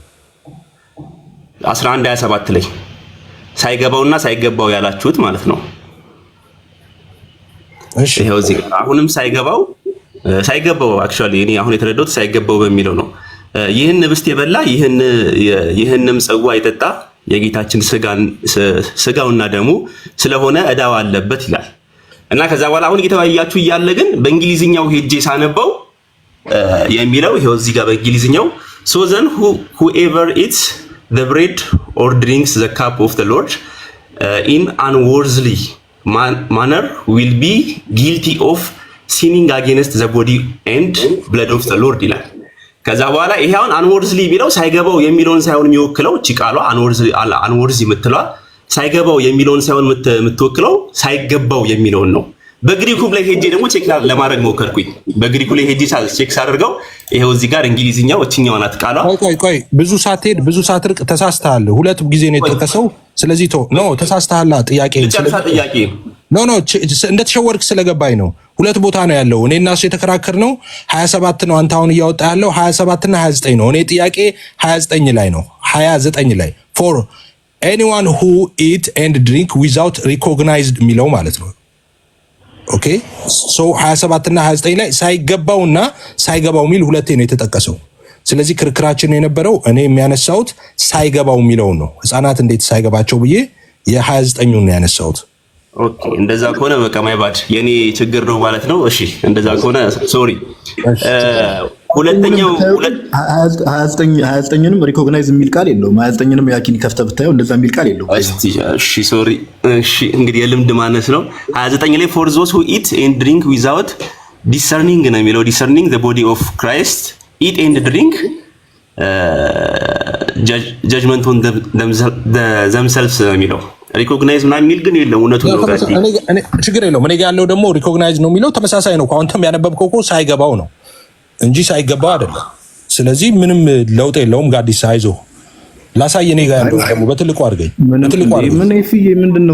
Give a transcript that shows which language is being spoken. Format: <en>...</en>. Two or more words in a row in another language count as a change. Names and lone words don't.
<am>11:27 ላይ ሳይገባውና ሳይገባው ያላችሁት ማለት ነው። እሺ ይሄው እዚህ አሁንም ሳይገባው አክቹአሊ እኔ አሁን የተረዳሁት ሳይገባው በሚለው ነው። ይህን ህብስት የበላ ይህንም ጽዋ የጠጣ የጌታችን ስጋውና ደሙ ስለሆነ ዕዳው አለበት ይላል እና ከዛ በኋላ አሁን እየተወያያችሁ እያለ ግን በእንግሊዝኛው ሄጄ ሳነበው የሚለው ይሄው እዚህ ጋር በእንግሊዝኛው</am> <en>so then whoever eats the bread or drinks the cup of the Lord in unworthily manner will be guilty of sinning against the body and blood of the Lord</en> <am>ይላል። ከዛ በኋላ ይሄ አሁን unworthily የሚለው ሳይገባው የሚለውን ሳይሆን የሚወክለው እቺ ቃሏ unworthy የምትለዋ ሳይገባው የሚለውን ሳይሆን የምትወክለው ሳይገባው የሚለውን ነው። በግሪኩ ላይ ሄጄ ደግሞ ቼክ ለማድረግ ሞከርኩኝ። በግሪኩ ላይ ሄጄ ቼክ ሳደርገው ይሄው እዚህ ጋር እንግሊዝኛው እቺኛው ናት ቃሏ። ቆይ ብዙ ሳትርቅ ተሳስተሃል። ሁለት ጊዜ ነው የተጠቀሰው። ስለዚህ ተሳስተሃል። ጥያቄ እንደተሸወርክ ስለገባኝ ነው። ሁለት ቦታ ነው ያለው። እኔ እና እሱ የተከራከርነው 27 ነው። አንተ አሁን እያወጣ ያለው 27 እና 29 ነው። እኔ ጥያቄ 29 ላይ ነው። 29 ላይ</am> <en>for anyone who eat and drink without recognized</en> <am>የሚለው ማለት ነው። ኦኬ ሶ 27 እና 29 ላይ ሳይገባውና ሳይገባው የሚል ሁለቴ ነው የተጠቀሰው። ስለዚህ ክርክራችን የነበረው እኔ የሚያነሳውት ሳይገባው የሚለውን ነው። ህፃናት እንዴት ሳይገባቸው ብዬ የ29ን ነው ያነሳውት። ኦኬ እንደዛ ከሆነ በቃ ማይባድ የኔ ችግር ነው ማለት ነው። እሺ እንደዛ ከሆነ ሶሪ። ሁለተኛው 29ንም ሪኮግናይዝ የሚል ቃል የለውም። 29ንም ያኪን ከፍተህ ብታየው እንደዛ የሚል ቃል የለውም። እሺ ሶሪ። እሺ እንግዲህ የልምድ ማነስ ነው። 29 ላይ</am> <en>for those who eat and drink without discerning</en> <am>ነው የሚለው።</am> <en>discerning the body of Christ, eat and drink judgment on themselves</en> <am>የሚለው ሪኮግናይዝ ምናምን የሚል ግን የለም። እውነቱ ነው ጋር ችግር የለውም። እኔ ጋር ያለው ደግሞ ሪኮግናይዝ ነው የሚለው ተመሳሳይ ነው። ኳንተም ያነበብከው እኮ ሳይገባው ነው እንጂ ሳይገባው አይደለም። ስለዚህ ምንም ለውጥ የለውም። ጋዲስ አይዞህ ላሳይ። እኔ ጋር ያለው ደግሞ በትልቁ አድርገኝ። ምን ኤፍዬ ምንድነው?</am>